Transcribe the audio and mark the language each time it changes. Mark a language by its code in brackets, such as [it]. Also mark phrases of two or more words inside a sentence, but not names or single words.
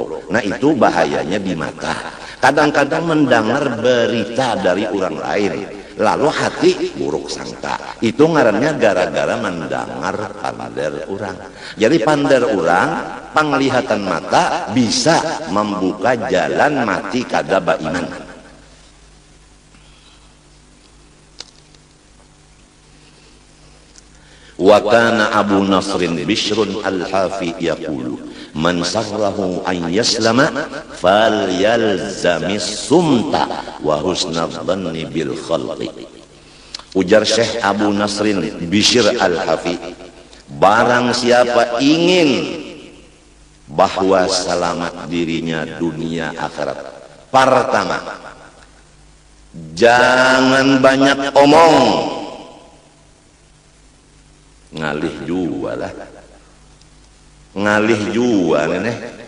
[bjn] Nah itu bahayanya di mata. Kadang-kadang mendengar berita dari orang lain, lalu hati buruk sangka. Itu ngarannya gara-gara mendengar pander orang. Jadi pander orang, penglihatan mata bisa membuka jalan mati kada baiman. [ar] وكان أبو نصر بشر الحافي يقول من سره أن يسلم فليلزم الصمت وحسن الظن بالخلق. [bjn] Ujar Syekh Abu Nasrin Bishr al-Hafi, barang siapa ingin bahwa selamat dirinya dunia akhirat, pertama jangan banyak omong, ngalih jua lah, ngalih jua neneh.